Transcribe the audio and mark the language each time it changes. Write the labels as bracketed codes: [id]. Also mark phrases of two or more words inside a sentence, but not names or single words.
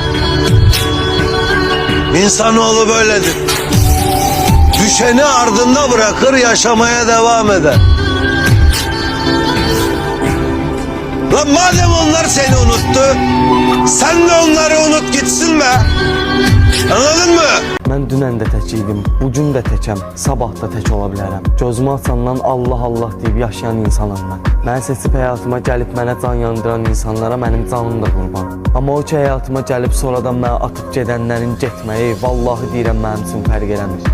[tr] İnsanoğlu böyledir. Düşeni ardında bırakır, yaşamaya devam eder. Lan madem onlar seni unuttu, sen de onları unut gitsin be. Anladın mı? [az] Mən dünən də tək idim, bugün də təkəm, sabah da tək ola bilərəm. Gözümü açandan Allah Allah deyib yaşayan insanam mən. Məni seçib həyatıma gəlib mənə can yandıran insanlara mənim canım da qurban. Amma o ki həyatıma gəlib sonradan mənə atıb gedənlərin getməyi, vallahi deyirəm mənim üçün fərq eləmir.